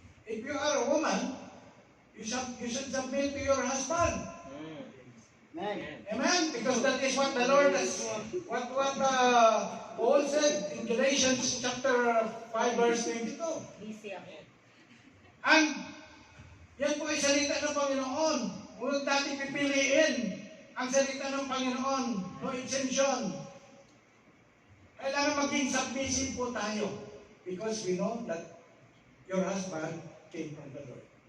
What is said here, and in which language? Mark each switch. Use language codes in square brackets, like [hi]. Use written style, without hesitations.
[en] If you are a woman, you should submit to your husband. Amen? Because that is what the Lord has, what Paul said in Galatians chapter 5 verse 22. [tl] Busy ako. And yan po ay salita ng Panginoon. Huwag natin pipiliin ang salita ng Panginoon. [en] No exemption. [tl] Kailangan maging submissive po tayo. [en] Because we know that your husband came from the Lord.